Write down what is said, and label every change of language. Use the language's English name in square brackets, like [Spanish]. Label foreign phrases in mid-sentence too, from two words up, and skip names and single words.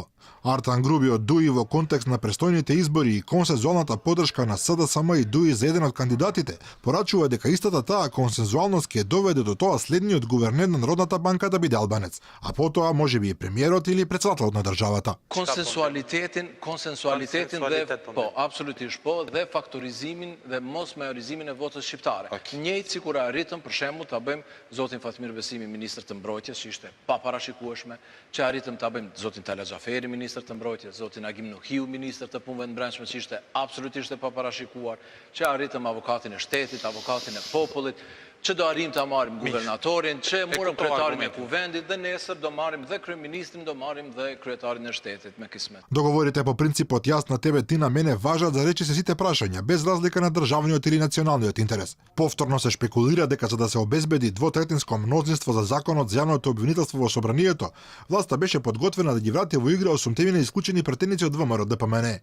[Macedonian] Артан Груби од ДУИ во контекст на престојните избори и консензуалната поддршка на СДСМ и ДУИ за еден од кандидатите, порачува дека истата таа консензуалност ќе доведе до тоа следниот гувернер на Народната банка да биде албанец, а потоа можеби и премиерот или председателот на државата. [Albanian] Konsensualitetin dhe po, absolutisht po, dhe faktorizimin dhe mos majorizimin e votës shqiptare. Njëjtë sikur arritëm për shembull ta bëjmë zotin Fatmir Besimi ministër të mbrojtjes, që ishte pa parashikueshme, që arritëm ta bëjmë zotin Tala Xhaferi ministër të mbrojtjes, zotin Agim Nuhiu ministër të punëve të brendshme, që ishte absolutisht e pa parashikuar, që arritëm avokatin e shtetit, avokatin e popullit, që do arrim të marrim guvernatorin, që morëm kryetarin e kuvendit dhe nesër do marrim dhe kryeministrin, do marrim dhe kryetarin e shtetit me kismet. [Macedonian] Договорите по принципот јас на тебе, ти на мене важат за речи се сите прашања, без разлика на државниот или националниот интерес. Повторно се шпекулира дека за да се обезбеди двотретинско мнозинство за законот за јавното обвинителство во собранието, власта беше подготвена да ги врати во игра 8 исклучени претеници од ВМРО ДПМН.